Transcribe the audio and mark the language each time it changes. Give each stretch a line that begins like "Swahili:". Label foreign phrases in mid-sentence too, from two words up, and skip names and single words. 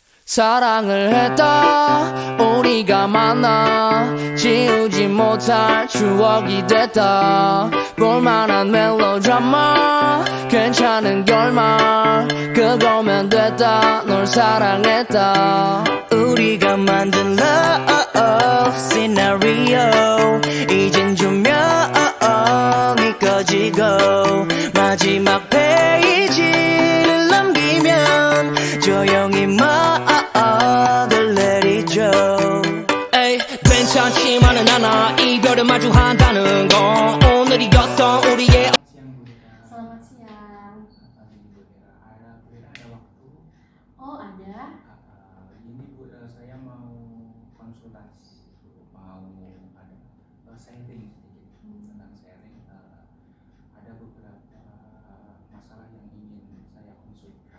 Korean: 사랑을 했다 우리가 만나 지우지 못할 추억이 됐다 볼만한 멜로드라마 괜찮은 결말 그거면 됐다 널 사랑했다 우리가 만든
English: love scenario
Korean: 이젠 조명이 꺼지고 마지막 페이지를 넘기면 조용히 막을 내리죠 에이 괜찮지만은 않아 이별을 마주한다는 건 오늘이었던 우리의
Indonesian: Selamat siang. Ada waktu. Oh, ada. Ini Bu, saya mau konsultasi, mau ada sharing sedikit tentang sharing. Ada beberapa masalah yang ingin saya konsulkan.